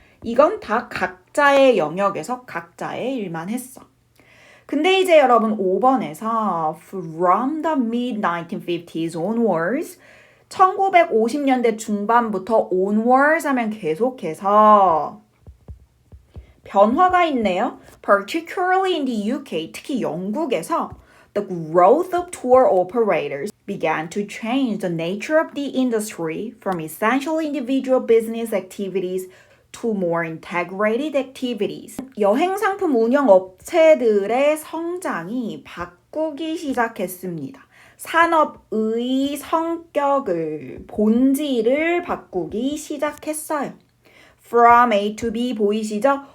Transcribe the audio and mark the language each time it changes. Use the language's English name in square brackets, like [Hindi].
[Korean] 이건 다 각자의 영역에서 각자의 일만 했어. 근데 이제 여러분 5번에서 [English] from the mid-1950s onwards [Korean] 1950년대 중반부터 onwards 하면 계속해서 변화가 있네요. [English] Particularly in the UK, [Korean] 특히 영국에서 [English] the growth of tour operators began to change the nature of the industry from essentially individual business activities to more integrated activities. [Korean] 여행 상품 운영 업체들의 성장이 바꾸기 시작했습니다. 산업의 성격을, 본질을 바꾸기 시작했어요. [English] From A to B [Korean] 보이시죠?